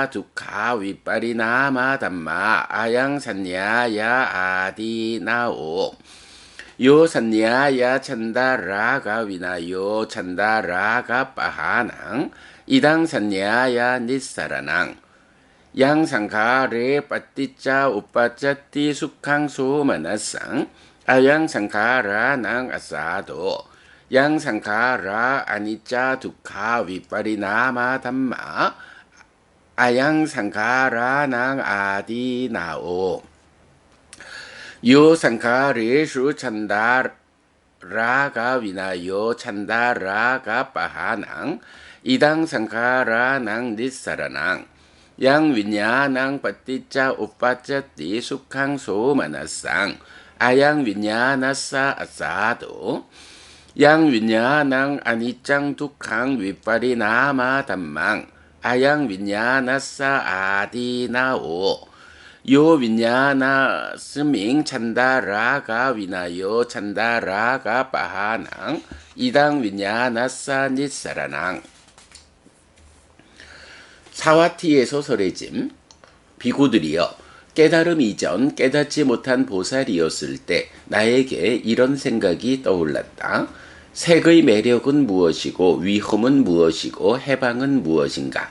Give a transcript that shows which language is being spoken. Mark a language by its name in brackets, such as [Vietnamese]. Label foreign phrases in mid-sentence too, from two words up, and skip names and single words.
[Pali] dukkha viparinama dhamma ayang sanyaya adinao yo sanyaya chandaraka vinayo chandaraka pahanang idang sanyaya nissaranang yang 상카레 빠티짜 우빠짜띠 수캉 소마나상 아양 상카라낭 아사도 양 상카라 아니짜 두카 위파리나마 담마 아양 상카라낭 아디나오 요 상카레슈 찬다라가 위나요 찬다라가 빠하낭 이당 상카라낭 니사라낭 yang winyanang paticca uppajjati sukhang somanasang ayang winyanasa asado yang winyanang aniccang dukkang viparinama dhammang ayang winyanasa adinao yo winyana sming chandaraka vinayo chandaraka pahanang idang winyanasa nissaranang. [Korean] 사와티의 소설의짐. 비구들이여 깨달음 이전 깨닫지 못한 보살이었을 때 나에게 이런 생각이 떠올랐다. 색의 매력은 무엇이고 위험은 무엇이고 해방은 무엇인가?